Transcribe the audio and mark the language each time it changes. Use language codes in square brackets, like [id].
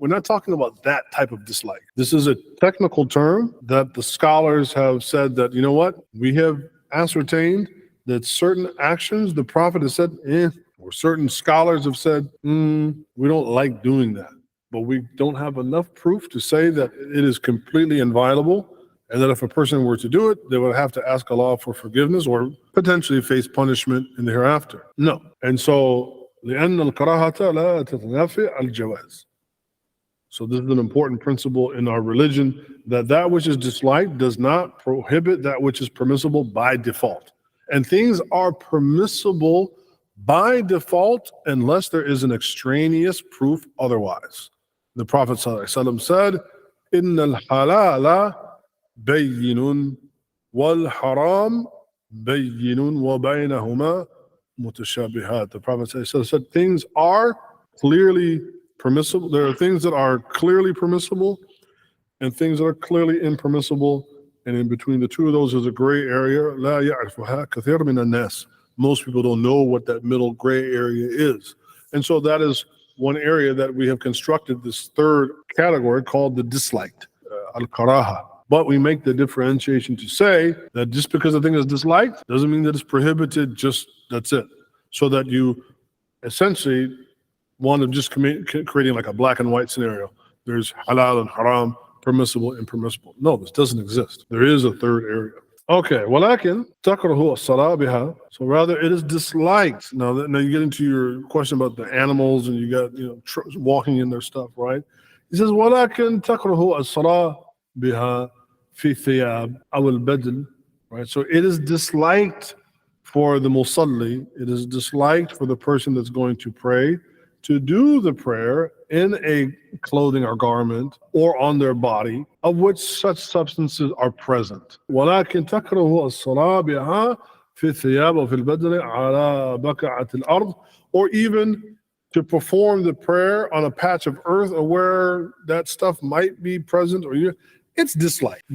[en] We're not talking about that type of dislike. This is a technical term that the scholars have said that, we have ascertained that certain actions the Prophet has said, or certain scholars have said, we don't like doing that. But we don't have enough proof to say that it is completely inviolable, and that if a person were to do it, they would have to ask Allah for forgiveness or potentially face punishment in the hereafter. No. [ar] And so, لأن الكراهة لا تتنافي الجواز. [en] So this is an important principle in our religion, that which is disliked does not prohibit that which is permissible by default. And things are permissible by default unless there is an extraneous proof otherwise. The Prophet ﷺ said, [ar] إِنَّ الْحَلَالَ بَيِّنٌ وَالْحَرَامُ بَيِّنٌ وَبَيْنَهُمَا مُتَشَابِهَاتٌ. [en] The Prophet said things are clearly permissible. There are things that are clearly permissible and things that are clearly impermissible. And in between the two of those is a gray area. [ar] لَا يَعْرِفُهَا كَثِيرٌ مِنَ النَّاسِ. [en] Most people don't know what that middle gray area is. And so that is one area that we have constructed this third category called the disliked, al-karaha. But we make the differentiation to say that just because a thing is disliked doesn't mean that it's prohibited, just that's it. So that you essentially want to just creating like a black and white scenario. There's halal and haram, permissible, impermissible. No, this doesn't exist. There is a third area. [ar] Okay, ولكن تكره الصلاة بها. [en] So rather, it is disliked. Now you get into your question about the animals, and you got walking in their stuff, right? He says [ar] ولكن تكره الصلاة بها في الثياب أو البدن. [en] Right. So it is disliked for the musalli. It is disliked for the person that's going to pray to do the prayer in a clothing or garment or on their body of which such substances are present. [ar] ولكن تكره الصلاة بها في الثياب وفي البدن على بقعة الأرض, [en] or even to perform the prayer on a patch of earth or where that stuff might be present, or it's disliked.